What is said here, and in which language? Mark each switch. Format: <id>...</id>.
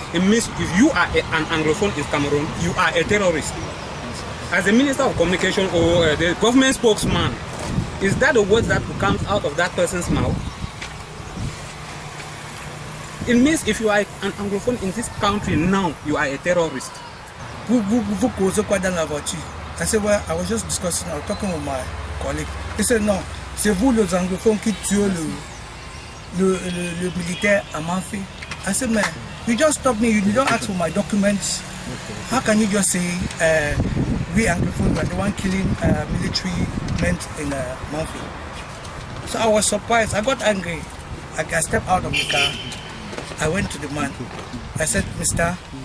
<en>It means if you are an Anglophone in Cameroon, you are a terrorist. As the Minister of Communication or the government spokesman, is that the word that comes out of that person's mouth? It means if you are an Anglophone in this country now, you are a terrorist.</en> <fr>Vous causez quoi dans la voiture?</fr> <en>I said, well, I was just discussing, I was talking with my colleague. He said, no,</en> <fr>c'est vous les anglophones qui tuez le militaire à Manfi.</fr> <en>I said, man, you just stopped me, you don't ask for my documents. How can you just say we anglophones are the one killing military men in Manfi? So I was surprised, I got angry. I stepped out of the car. I went to the man. I said, Mister.</en>